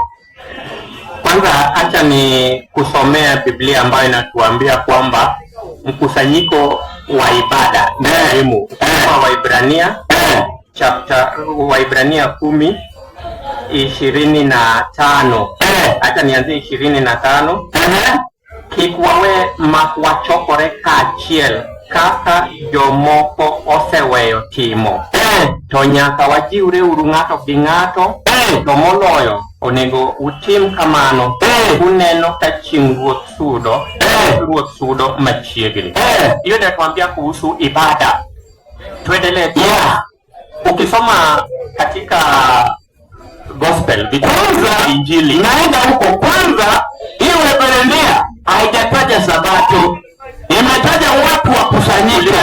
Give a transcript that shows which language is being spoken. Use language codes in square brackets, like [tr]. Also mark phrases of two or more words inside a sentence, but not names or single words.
[sw] Kwanza acha ni kusomea Biblia ambayo inatuambia kwamba mkusanyiko wa ibada ni muhimu. Waibrania 10:25. Acha nianzie 25. [luo] Kik wawe mak wachokore kaachiel kaka jomoko oseweyo timo, to nyaka wajiwre uru ng'ato gi ng'ato, to moloyo onego utim kamano uneno ka chieng' Ruoth sudo machiegni. [sw] Hiyo inatuambia kuhusu ibada. Tuendelee. Ukisoma katika gospel Kwanza Injili, naenda huko kwanza, hiyo Waebrania haijataja Sabato, imetaja watu wa kusanyika